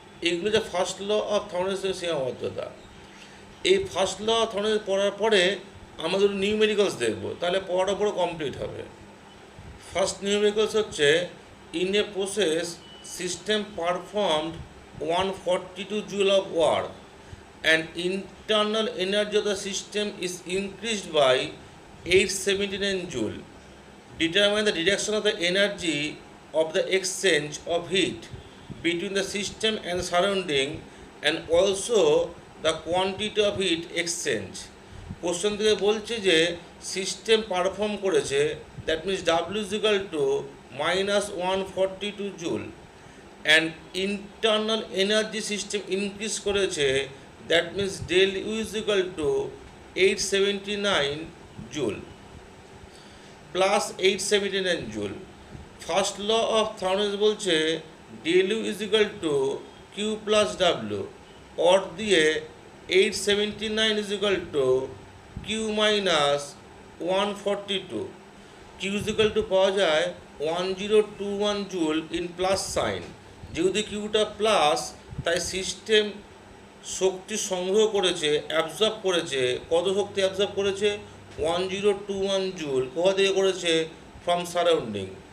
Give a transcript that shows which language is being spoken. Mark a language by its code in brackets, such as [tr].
[bn] এগুলো যে first law of থার্মোডাইনামিক্সের সীমাবদ্ধতা। এই ফার্স্ট ল অফ থার্মোডাইনামিক্স পড়ার পরে আমাদের নিউমেরিক্যালস দেখব, তাহলে পড়াটা পুরো কমপ্লিট হবে। [en] First numericals হচ্ছে in a process system performed 142 joule of work and internal energy of the system is increased by 879 joule. Determine the direction of the energy of the exchange of heat between the system and surrounding and also the quantity of heat exchange. Question [bn] থেকে বলছে যে [en] System perform করেছে, that means W is equal to minus 142 joule, and internal energy system increase করেছে that means del U is equal to 879 joule plus 879 joule. First law of thermodynamics বলছে del U is equal to Q plus W, or দিয়ে 879 is equal to Q minus 142. Q is equal to [bn] পাওয়া যায় [en] 1021 joule in plus sign. [bn] যেহেতু কিউটা plus তাই system শক্তি সংগ্রহ করেছে, absorb করেছে। কত শক্তি অ্যাবজর্ব করেছে? 1021 জুল। কোথা থেকে করেছে? From surrounding.